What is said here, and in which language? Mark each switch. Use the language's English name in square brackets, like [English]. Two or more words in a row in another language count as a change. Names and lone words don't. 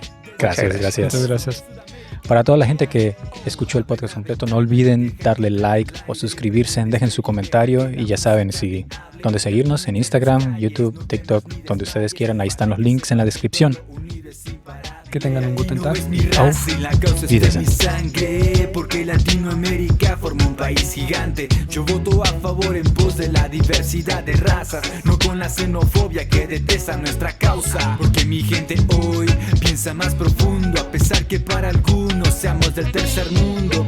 [Spanish] Gracias. Muchas gracias. Para toda la gente que escuchó el podcast completo, no olviden darle like o suscribirse, dejen su comentario y ya saben dónde seguirnos, en Instagram, YouTube, TikTok, donde ustedes quieran, ahí están los links en la descripción. Que tengan un [German] guten Tag. [Spanish] Wiedersehen. Sangre, porque Latinoamérica forma un país gigante. Yo voto a favor en pos de la diversidad de razas, no con la xenofobia que detesta nuestra causa. Porque mi gente hoy piensa más profundo, a pesar que para algunos seamos del tercer mundo.